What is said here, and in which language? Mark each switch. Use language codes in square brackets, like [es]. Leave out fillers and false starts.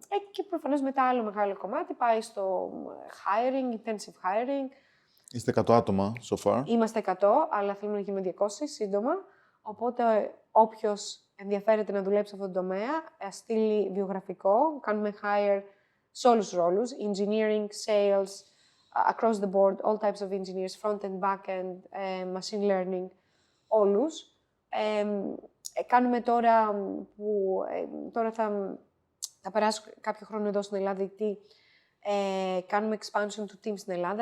[el] Και προφανώς μετά άλλο μεγάλο κομμάτι πάει στο hiring, intensive hiring. Είστε 100 άτομα [en] so far. [el] Είμαστε 100, αλλά θέλουμε να γίνουμε 200 σύντομα. Οπότε όποιος ενδιαφέρεται να δουλέψει σε αυτόν τον τομέα, στείλει βιογραφικό. Κάνουμε hire σε όλους τους ρόλους. [en] Engineering, sales, across the board, all types of engineers, front-end, back-end, machine learning, [el] όλους. Κάνουμε τώρα που τώρα θα περάσω κάποιο χρόνο εδώ στην Ελλάδα, γιατί κάνουμε expansion του team στην Ελλάδα.